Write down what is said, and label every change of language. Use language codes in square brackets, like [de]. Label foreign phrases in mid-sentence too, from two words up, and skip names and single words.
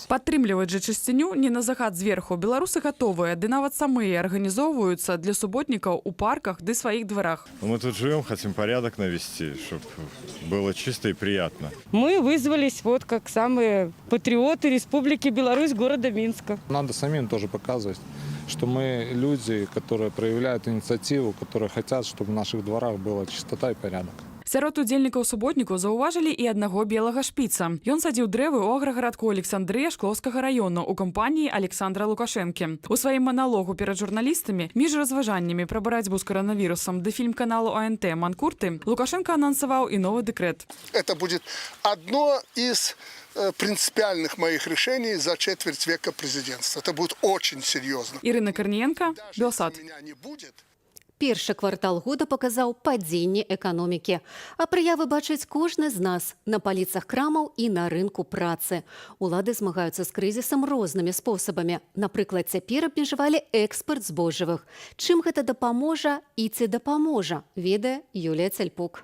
[be] Падтрымліваць жа чысціню не на загад зверху. Беларусы гатовыя, ды нават самыя арганізоўваюцца для суботнікаў у парках ды сваіх дварах. [ru] Мы тут живем, хотим порядок навести, чтобы было чисто и приятно. Мы вызвались вот как самые патриоты Республики Беларусь, города Минска. Надо самим тоже показывать, что мы люди, которые проявляют инициативу, которые хотят, чтобы в наших дворах была чистота и порядок. [be] Сярод удзельнікаў суботніку заўважылі і аднаго белага шпіца. Ён садзіў дрэвы ў аграгарадку Александрыя Шклоўскага району ў кампаніі Александра Лукашэнкі. У сваім маналогу перад журналістамі між разважаннямі пра барацьбу з коронавірусам ды фільм каналу АНТ «Манкурты» Лукашенко анансаваў і новы дэкрэт. [ru] Это будет одно из принципиальных моих решений за четверть века президентства. Это будет очень серьезно. [be] Ірына Карніенка, Белсат. Першы квартал года паказаў падзенне эканомікі. А прыявы бачыць кожны з нас на паліцах крамаў і на рынку працы. Улады змагаюцца з крызісам рознымі спосабамі. Напрыклад, цяпер абмежавалі экспарт збожжавых. Чым гэта дапаможа і ці дапаможа, ведае Юлія Цельпук.